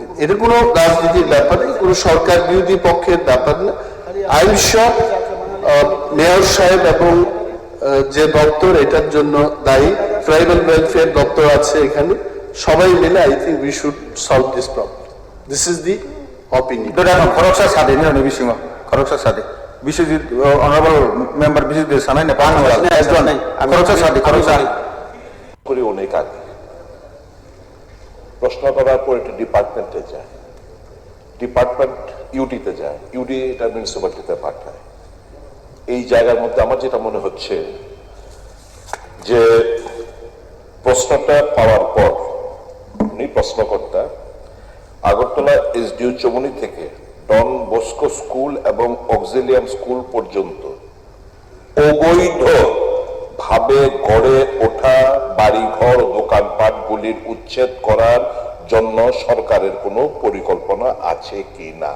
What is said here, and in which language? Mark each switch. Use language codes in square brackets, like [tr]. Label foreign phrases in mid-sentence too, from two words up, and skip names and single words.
[bn] এটা কোনো রাজনীতির ব্যাপার নেই, কোনো সরকার বিরোধী পক্ষের ব্যাপার না। [en] I am sure [bn] মেয়র সাহেব এবং যে দপ্তর এটার জন্য দায়ী, [en] tribal welfare [bn] দপ্তর আছে এখানে, সবাই মিলে [en] I think we should solve this problem. this is the opinion. [trp] Khoroksa sade ni oni bisima. Khoroksa sade. [en] Biswajit honorable member Biswajit Sanai ne pan wala. [trp] Khoroksa sade. Khoroksa. [bn] করি অনেক আগে প্রশ্ন করার পর এটা ডিপার্টমেন্টে যায়, ডিপার্টমেন্ট ইউডিতে যায়, ইউডি এটা মিউনিসিপালিটিতে পাঠায়। এই জায়গার মধ্যে আমার যেটা মনে হচ্ছে যে প্রশ্নটা পাওয়ার পর উনি প্রশ্নকর্তা আগরতলা এসডিও চমুনি থেকে ডন বস্কো স্কুল এবং অক্সিলিয়াম স্কুল পর্যন্ত অবৈধ ভাবে গড়ে ওঠা বাড়িঘর দোকানপাটগুলির উচ্ছেদ করার জন্য সরকারের কোনো পরিকল্পনা আছে কি না?